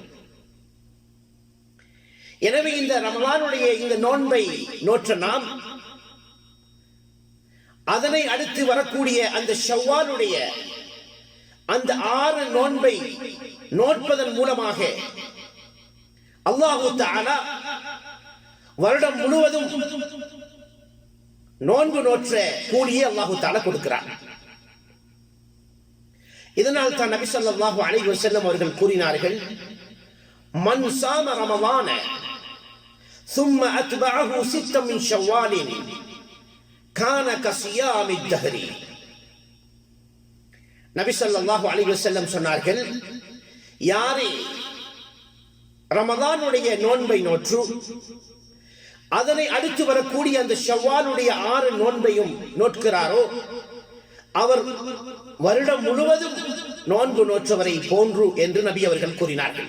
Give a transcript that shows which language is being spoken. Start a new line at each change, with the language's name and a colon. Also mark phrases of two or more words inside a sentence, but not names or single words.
Tamil: எனவே இந்த ரமதானுடைய இந்த நோன்பை நோற்ற நாம் அதனை அடுத்து வரக்கூடிய அந்த ஷவ்வாலுடைய அந்த 6 நோன்பை நோட்பதன் மூலமாக
Arabic: الله تعالى
Tamil: வருடம் முழுவதும் நோன்பு நோற்ற கூலியை
Arabic: الله تعالى
Tamil: கொடுக்கிறார். இதனால் தான் நபி
Arabic: صلى الله عليه وسلم
Tamil: அவர்கள் கூறினார்கள்,
Arabic: من صام رمضان ثم أتبعه 6 من شوال كان كصيام الدهر.
Tamil: நபி
Arabic: صلى الله عليه وسلم
Tamil: சொன்னார்கள், யாரே ரமதானுடைய நோன்பை நோற்று அதனை அடுத்து வரக்கூடிய அந்த ஷவ்வாலுடைய 6 நோன்பையும் நோட்கிறாரோ அவர் வருடம் முழுவதும் நோன்பு நோற்றவரை போன்று என்று நபி அவர்கள் கூறினார்கள்.